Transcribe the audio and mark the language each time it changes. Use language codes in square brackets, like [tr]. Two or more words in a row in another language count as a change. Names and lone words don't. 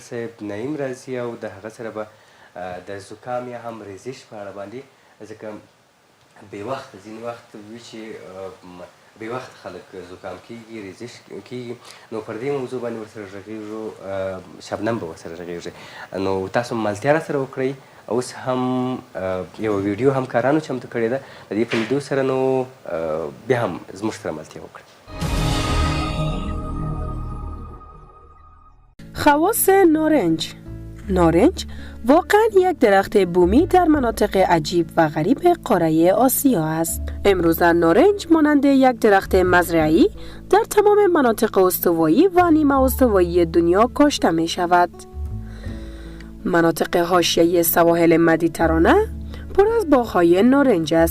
[ps] صاحب نعیم راځي او د هغه سره به د زکام یا هم ریزش په اړه باندې ځکه بې وخته ځینې وخت وي چې بې وخت خلک زکام کېږي ریزش کېږي نو پر دې موضوع باندې ورسره غږېږو شبنم به ورسره غږېږي نو تاسو ملتیا راسره وکړئ اوس هم یو ویډیو همکارانو چمتو کړې ده د دې په لیدو سره نو بیا هم زموږ سره ملتیا وکړئ [fa] خواص نارنج نارنج واقعا یک درخت بومی در مناطق عجیب و غریب قاره آسیا است. امروزه نارنج مانند یک درخت مزرعی در تمام مناطق استوایی و نیمه استوایی دنیا کاشته می شود. مناطق حاشیه‌ای سواحل مدیترانه پر از باغ‌های نارنج است.